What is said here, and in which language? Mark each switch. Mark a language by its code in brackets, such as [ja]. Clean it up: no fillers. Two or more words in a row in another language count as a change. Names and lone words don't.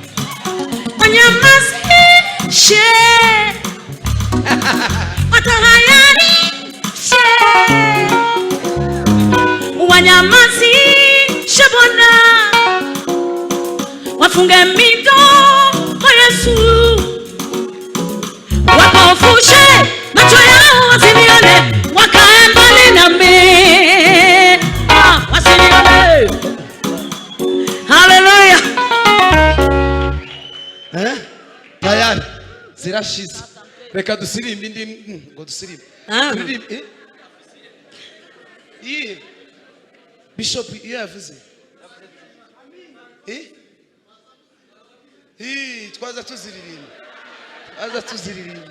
[sw] Wanyamazishe, watahayarishe, wanyamazishe Bwana, wafunge midomo Yesu, wakofushe macho yao wasinione, wakae mbali nami, wasinione. Haleluya. [rn] Tayari zirashize. Reka dusirimbe indi ngo dusirimbe. Turirimbe. Bishop yavuze. Twaza tuziririmba. Aza tuziririmba.